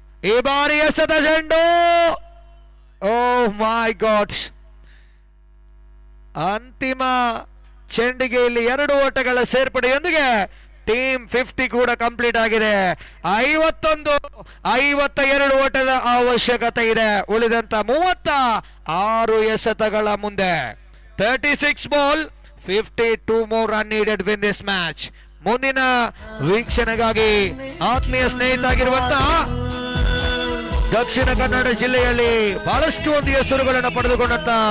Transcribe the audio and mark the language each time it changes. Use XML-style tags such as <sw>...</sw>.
<kn>ಈ ಬಾರಿ ಎಸೆದ ಚೆಂಡು, ಓ ಮೈ ಗಾಡ್, ಅಂತಿಮ ಚೆಂಡಿಗೆ ಇಲ್ಲಿ 2 ಓಟಗಳ ಸೇರ್ಪಡೆಯೊಂದಿಗೆ ಟೀಮ್ 50 ಕೂಡ ಕಂಪ್ಲೀಟ್ ಆಗಿದೆ. 52 ಓಟದ ಅವಶ್ಯಕತೆ ಇದೆ. ಉಳಿದಂತ 36 ಎಸೆತಗಳ ಮುಂದೆ 36 ball</kn> <en>52 more run needed win this match.</en> <kn>ಮುಂದಿನ ವೀಕ್ಷಣೆಗಾಗಿ ಆತ್ಮೀಯ ಸ್ನೇಹಿತ ಆಗಿರುವಂತ ದಕ್ಷಿಣ ಕನ್ನಡ ಜಿಲ್ಲೆಯಲ್ಲಿ ಬಹಳಷ್ಟು ಒಂದು ಹೆಸರುಗಳನ್ನು ಪಡೆದುಕೊಂಡಂತ</kn>